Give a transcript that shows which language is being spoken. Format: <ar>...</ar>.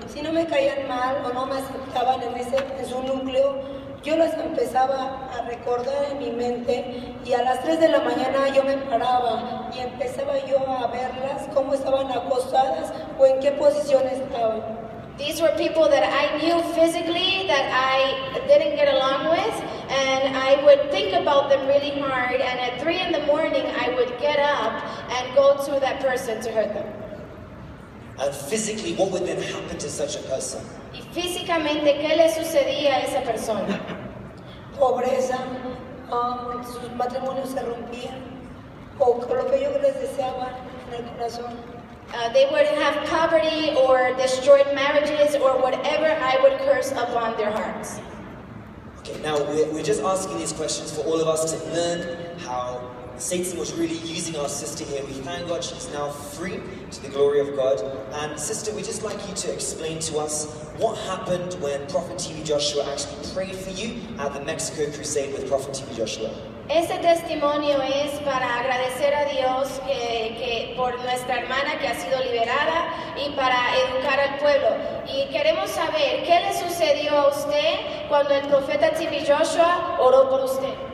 <es>Si no me caían mal o no me aceptaban en su núcleo, yo las empezaba a recordar en mi mente y a las 3 de la mañana yo me paraba y empezaba yo a verlas, cómo estaban acostadas o en qué posición estaban.</es> <en>These were people that I knew physically that I didn't get along with, and I would think about them really hard, and at 3 in the morning I would get up and go to that person to hurt them. And physically, what would then happen to such a person?</en> <es>Y físicamente, ¿qué le sucedía a esa persona? Pobreza, sus matrimonios se rompían, o lo que yo les deseaba en el corazón.</es> <en>They would have poverty or destroyed marriages or whatever I would curse upon their hearts. Okay, now we're just asking these questions for all of us to learn how Satan was really using our sister here. We thank God she's now free to the glory of God. And sister, we'd just like you to explain to us what happened when Prophet TV Joshua actually prayed for you at the Mexico Crusade with Prophet TV Joshua.</en> <es>Este testimonio es para agradecer a Dios que por nuestra hermana que ha sido liberada y para educar al pueblo. Y queremos saber qué le sucedió a usted cuando el profeta TV Joshua oró por usted.</es>